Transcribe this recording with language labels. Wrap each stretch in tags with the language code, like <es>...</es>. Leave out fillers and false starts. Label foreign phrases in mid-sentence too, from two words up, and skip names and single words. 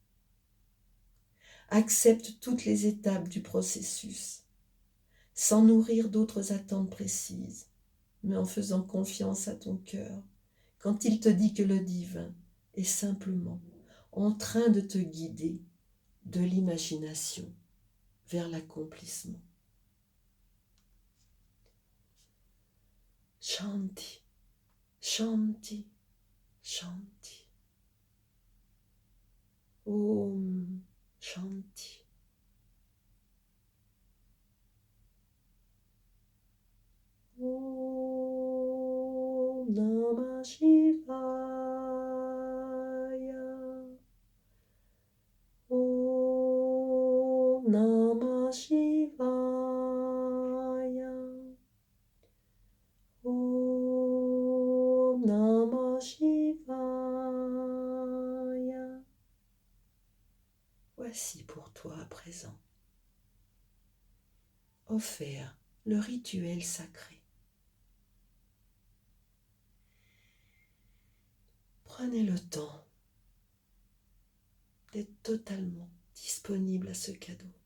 <fr>Accepte toutes les étapes du processus, sans nourrir d'autres attentes précises, mais en faisant confiance à ton cœur, quand il te dit que le divin est simplement en train de te guider de l'imagination vers l'accomplissement.</fr> <sa>Shanti, Shanti, Shanti. Om Shanti. Om Namah Shivaya. Om Namah Shivaya. Om Namah Shivaya.</sa> <fr>Voici pour toi à présent offert le rituel sacré. Prenez le temps d'être totalement disponible à ce cadeau.</fr>